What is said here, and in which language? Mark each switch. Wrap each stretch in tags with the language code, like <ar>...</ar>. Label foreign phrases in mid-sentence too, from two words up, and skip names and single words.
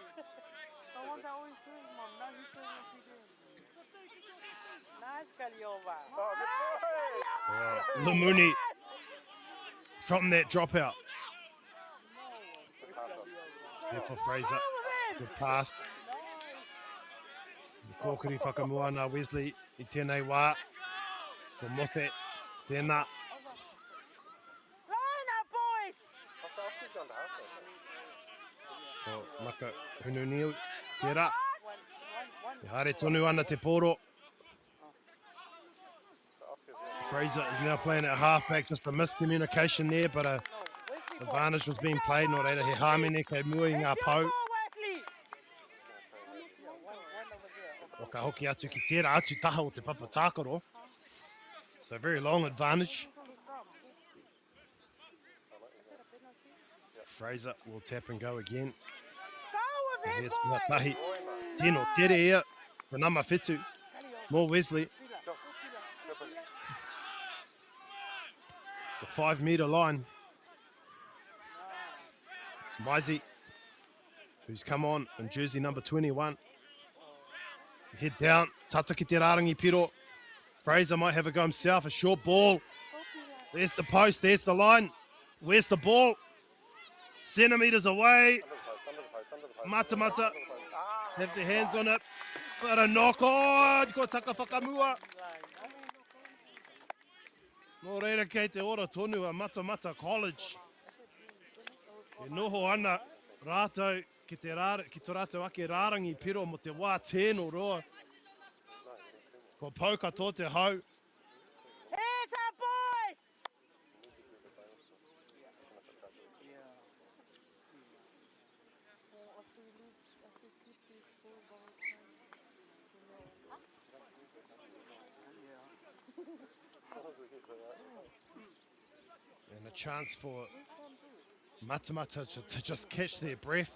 <en>Lumuni from that dropout. There for Fraser. Good pass.</en> <mi>Kōkiri whakamua nā Wesley I tēnei wā. Ko mote tēnā. Ko Maka Hununiu tērā. I haere tonu ana te pōro.</mi> <en>Fraser is now playing at halfback, just a miscommunication there, but a advantage was being played.</en> <mi>Nō reira he hāmene kei mua I ngā pau. O ka hoki atu ki tērā atu taha o te papa tākaro.</mi> <en>So very long advantage. Fraser will tap and go again. And here's Ngatahi.</en> <mi>Tino tere ia.</mi> <en>Ranama Fitu. More Wesley. The 5 metre line. It's Maisi, who's come on in jersey number 21. Head down.</en> <mi>Tata ki te rārangi piro.</mi> <en>Fraser might have a go himself. A short ball. There's the post. There's the line. Where's the ball? Centimetres away. Matamata have their hands on it. But a knock on.</en> <mi>Ko taka whakamua. Nō reira kei te ora tonu a Matamata College. E noho ana Rātou, ki tō rātou ake rārangi piro mo te wā tēno roa. Ko pauka tō te hau.</mi> <en>Hands up, boys! And a chance for Matamata to just catch their breath.</en>